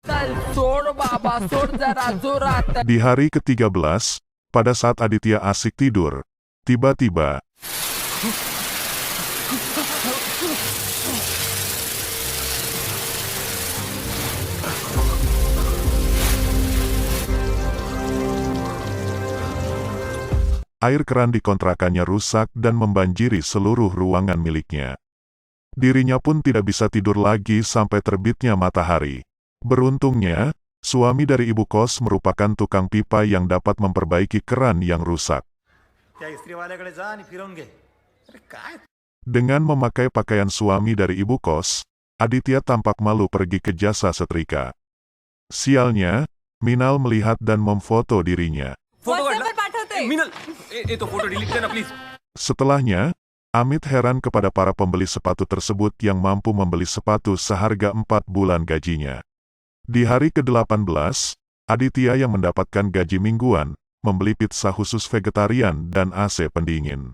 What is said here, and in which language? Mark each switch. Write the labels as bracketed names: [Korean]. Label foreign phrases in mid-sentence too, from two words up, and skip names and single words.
[Indonesian] Di hari ke-13, pada saat Aditya asik tidur, tiba-tiba air keran di kontrakannya rusak dan membanjiri seluruh ruangan miliknya. Dirinya pun tidak bisa tidur lagi sampai terbitnya matahari. Beruntungnya, suami dari ibu kos merupakan tukang pipa yang dapat memperbaiki keran yang rusak. [Marathi] त्या इस्त्रीवाल्याकडे जा आणि फिरवून घे. अरे काय? [Indonesian] Dengan memakai pakaian suami dari ibu kos, Aditya tampak malu pergi ke jasa setrika. Sialnya, Minal melihat dan memfoto dirinya. [Marathi] फोटो WhatsApp काढला. वर पाठवते. मिनल, तो फोटो डिलीट कर ना प्लीज. [Indonesian] Setelahnya, Amit heran kepada para pembeli sepatu tersebut yang mampu membeli sepatu seharga 4 bulan gajinya. Di hari ke-18, Aditya yang mendapatkan gaji mingguan, membeli pizza khusus vegetarian dan AC pendingin.